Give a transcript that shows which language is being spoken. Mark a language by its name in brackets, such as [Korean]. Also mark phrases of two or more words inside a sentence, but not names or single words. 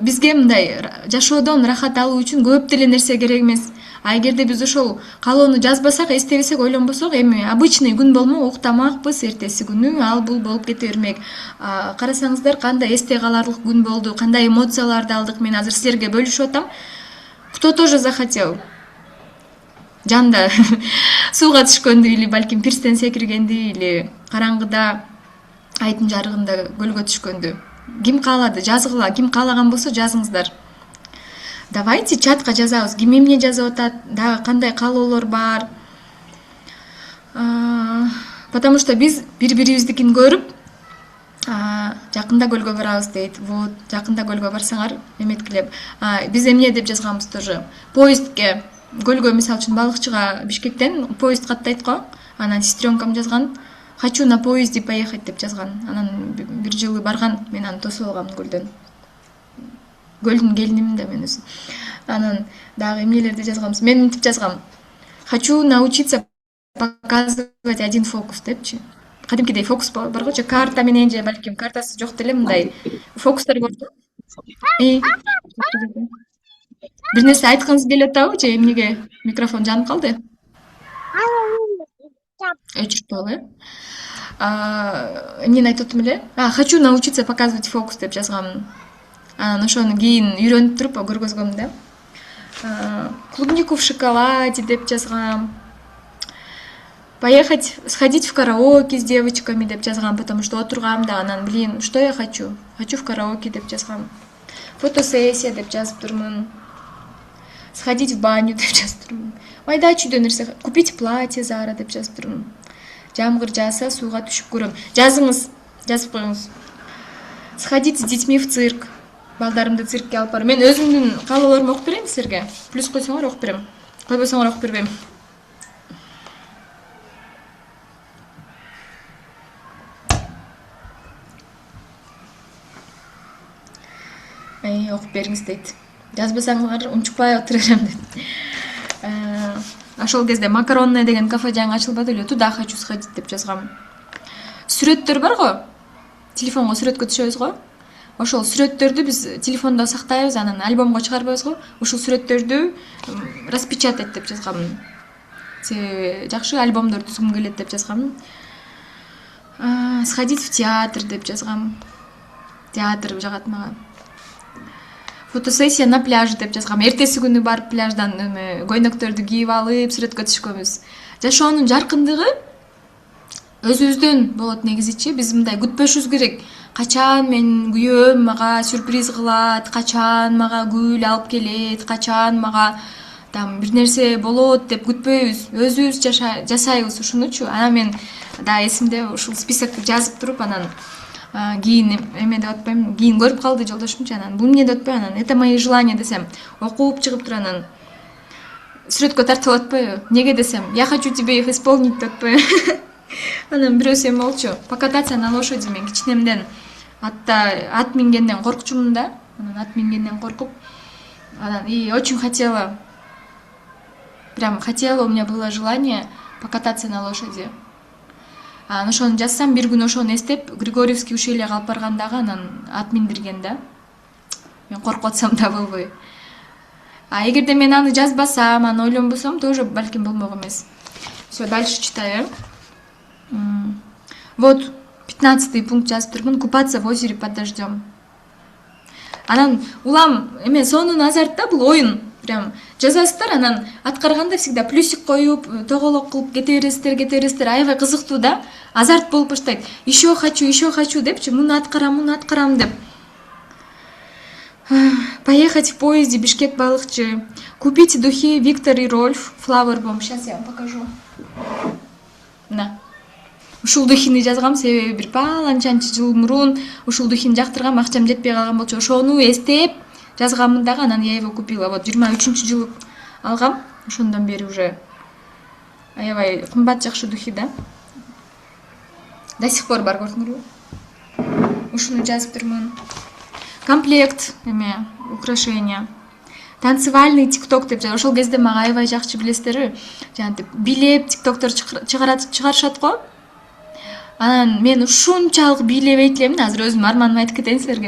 [Kyrgyz] Бизге мындай жашоодон рахат алуу үчүн көп деле нерсе керек эмес. А эгерде биз ошол каалоону жазбасак, эстебесек, ойлонбосок, эми обычный күн болмок, уктамакпыз, эртеси күнү ал бул болуп кете бермек. Карасаңыздар, кандай эсте каларлык күн болду, кандай эмоцияларды алдык, мен азыр силерге бөлүшүп атам. [Russian] Кто тоже захотел [Kyrgyz] жанда сууга түшкөндү, или балким пирстен секиргенди, или караңгыда айдын жарыгында көлгө түшкөндү. Ким каалады, жазгыла. Ким каалаган болсо жазыңыздар. Давайте чатка жазабыз. Ким эмне жазып атат, дагы кандай каалоолор бар. [Russian] Потому что [Kyrgyz] биз бири-бирибиздикин көрүп, жакында көлгө барабыз дейт. Вот, жакында көлгө барсаңар, эметкилеп. Биз эмне деп жазганбыз тоже. Поездке, көлгө мисалы үчүн балыкчыга Бишкектен поезд каттайт го. Анан сестренкам жазган: [Russian] хочу на поезде поехать [Kyrgyz] деп жазган. Анан бир жылы барган, мен аны тосуп алгам көлдөн. Көлдүн келинимин да мен өзүм. Анан дагы эмнелерди жазганбыз. Мен мынтип жазгам: [Russian] хочу научиться показывать один фокус депчи. [Kyrgyz] Кадимкидей фокус бар го, карта менен же балким картасы жок деле мындай фокустар көрдүм. Бир нерсе айткыңыз келип атабы же эмнеге микрофон жанып калды? Өчүрүп э? Эмнени айтып атам эле? [Russian] Хочу научиться показывать фокус [Kyrgyz] деп жазгам. Анан ошону кийин үйрөнүп туруп көргөзгөм да. [Russian] Клубнику в шоколаде [Kyrgyz] деп жазгам. [Russian] Поехать, сходить в караоке с девочками [Kyrgyz] деп жазгам, [Russian] потому что [Kyrgyz] отургам да, анан [Russian] блин, что я хочу? Хочу в караоке [Kyrgyz] деп жазгам. Фотосессия деп жазып турмун. [Russian] Сходить в баню [Kyrgyz] деп жазып турмун. Майда чүйдө нерсе, [Russian] купить платье [Kyrgyz] Зара деп жазып турмун. Жамгыр жааса сууга түшүп көрөм. Жазыңыз, жазып коюңуз. [Russian] Сходить с детьми в цирк. [Kyrgyz] балдарымды циркке алып барып, мен өзүмдүн каалоолорумду окуп берейин силерге. Плюс койсоңор окуп берем. Койбосоңор окуп бербейм. Окуп бериңиз дейт. Жазбасаңар унчукпай отура берем дейт. Ошол кезде макаронная деген кафе жаңы ачылбады эле, [Russian] туда хочу сходить [Kyrgyz] деп жазгам. Сүрөттөр бар го? Телефонго сүрөткө түшөбүз го? Ошол сүрөттөрдү биз телефондо сактайбыз, анан альбомго чыгарбайбыз го? Ошол сүрөттөрдү распечатать деп жазгам. Жакшы альбомдор түзгүм келет деп жазгам. [Russian] Сходить в театр [Kyrgyz] деп жазгам. Театр жагат мага. [Russian] Фотосессия на пляже [Kyrgyz] деп жазгам. Эртеси күнү барып пляждан көйнөктөрдү кийип алып сүрөткө түшкөнбүз. Жашоонун жаркындыгы өзүбүздөн болот негизичи. Биз мындай күтпөшүбүз керек. Качан мен күйөөм мага сюрприз кылат, качан мага гүл алып келет, качан мага там бир нерсе болот деп күтпөйбүз. Өзүбүз жасайбыз ушунучу. Анан мен да эсимде ушул списокты жазып туруп, анан кийин эме деп атпайм, кийин көрүп калды жолдошумчу, анан бул эмне деп атпай, анан [Russian] это мои желания [Kyrgyz] десем, окуп чыгып туруп анан сүрөткө тартып атпайбы? Неге десем, [Russian] я хочу тебе их исполнить [Kyrgyz] деп атпайбы? Анан бирөөсү эме болчу, [Russian] покататься на лошади, [Kyrgyz] мен кичинемден ат мингенден коркчумун да. Анан ат мингенден коркуп, анан [Russian] и очень хотела, прям хотела, у меня было желание покататься на лошади. [Kyrgyz] Анан ошону жазсам, бир күн ошону эстеп, Григорьевский ущельеге алып баргандагы анан ат миндирген да. Мен коркуп атсам да болбой. Эгерде мен аны жазбасам, аны ойлонбосом, тоже балким болмок эмес. [Russian] Все, дальше читаю. Вот 15-й пункт [Kyrgyz] жазып турмун. [Russian] Купаться в озере под дождем. [Kyrgyz] Анан улам эме сонун азартта бул ойын. Прям жазасыздар, анан аткарганда [Russian] всегда плюсик [Kyrgyz] коюп, тоголок кылып кете бересиздер, аябай кызыктуу да. Азарт болуп баштайт. [Russian] Еще хочу [Kyrgyz] депчи, муну аткарам деп. [Russian] Поехать в поезде Бишкек-Балыкчы. Купить духи Виктор и Рольф Flower Bomb. Сейчас я вам покажу. На. [Kyrgyz] Ушул духини жазгам, себеби бир паланчанчы жыл мурун ушул духини жактыргам, акчам жетпей калган болчу. Ошону эстеп жазгамын дагы, анан [Russian] я его купила. [Kyrgyz] Вот 23-жылы алгам. Ошондон бери уже аябай кымбат жакшы духи да. [Russian] До сих пор [Kyrgyz] бар, көрдүңөрбү? Ушуну жазып турмун. [Russian] Комплект эме украшения. Танцевальный тикток [Kyrgyz] деп жазып, ошол кезде мага аябай жакшы билесиздерби? Жанагы бийлеп тиктоктор чыгарышат го. Анан мен ушунчалык бийлебейт элемин, азыр өзүм арманымды айтып кетейин силерге.